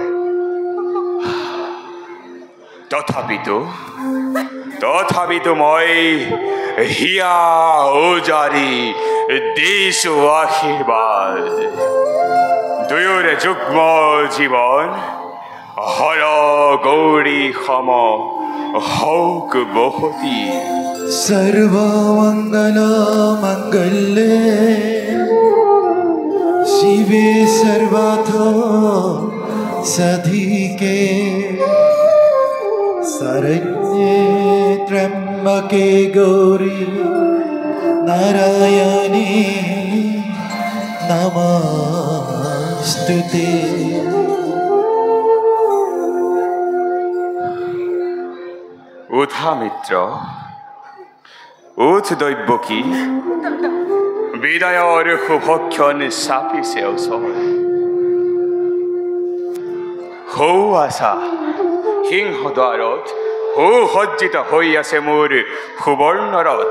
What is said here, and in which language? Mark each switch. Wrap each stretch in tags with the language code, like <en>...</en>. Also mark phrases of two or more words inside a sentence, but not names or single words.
<as>তথাপিতো মই হিয়া ওজাৰি দিছো আশীৰ্বাদ। দুয়োৰে যুগ্ম জীৱন হৰ গৌৰী সম হৌক বসতি।</as> <sa>सर्वमंगल मंगल्ये शिवे सर्वथ साधिके शरण्ये त्र्यंबके गौरी नारायणी नमस्तुते।</sa> <as>উঠা মিত্ৰ, উঠ দৈৱকী, বিদায়ৰ শুভক্ষণ চাপিছে ওচৰ। সৌ আছা সিংহদ্বাৰত সুসজ্জিত হৈ আছে মোৰ সুবৰ্ণ ৰথ।</as>